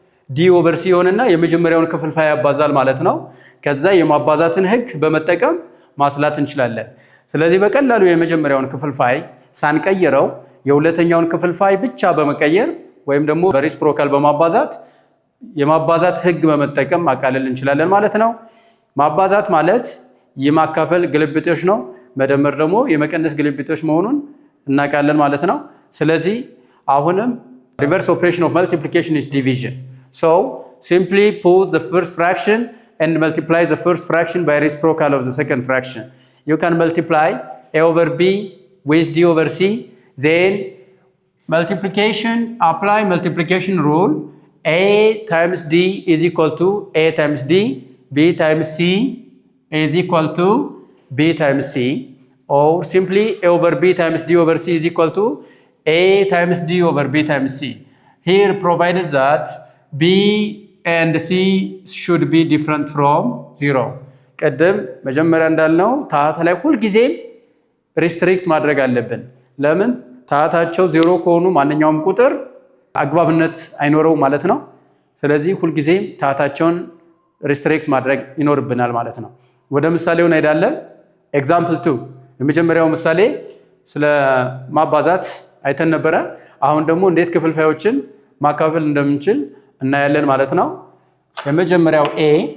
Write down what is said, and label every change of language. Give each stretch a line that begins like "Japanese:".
Amharic: d over c ሆነና የመጀመሪያውን ክፍልፋይ ያባዛል ማለት ነው። ከዛ የማባዛትን ህግ በመጠቀም ማስላት እንችላለን። ስለዚህ በቀላሉ የመጀመሪያውን ክፍልፋይ ሳንቀይረው የሁለተኛውን ክፍልፋይ ብቻ በመቀየር ወይም ደግሞ በሪስፕሮካል በማባዛት የማባዛት ህግ በመጠቀም ማቃለል እንችላለን ማለት ነው። ማባዛት ማለት የማካፈል ግልብጦሽ ነው። መደመር ደግሞ የመቀነስ ግልብጦሽ መሆኑን እናቃለን ማለት ነው። ስለዚህ አሁንም
English: reverse operation of multiplication is division. So simply put the first fraction and multiply the first fraction by reciprocal of the second fraction. You can multiply a over b with d over c. Then multiplication, apply multiplication rule. A times d is equal to a times d. B times c is equal to b times c. Or simply a over b times d over c is equal to a times d over b times c. Here provided that b and c should be different from 0.
Amharic: ቀደም መጀመሪያ እንዳልነው ታህት ላይ ሁሉ ጊዜም ሪስትሪክት ማድረግ አለብን። ለምን? ታህታቸው 0 ከሆኑ ማንኛውም ቁጥር አግባብነት አይኖረው ማለት ነው። ስለዚህ ሁሉ ጊዜም ታህታቸውን ሪስትሪክት ማድረግ ይኖርብናል ማለት ነው። ወደ ምሳሌው እንሄዳለን። ኤግዛምፕል 2 የመጀመሪያው ምሳሌ ስለ ማባዛት አይተን ነበረ። አሁን ደግሞ እንዴት ክፍልፋዮችን ማካፈል እንደምንችል እናያለን ማለት ነው። የመጀመሪያው a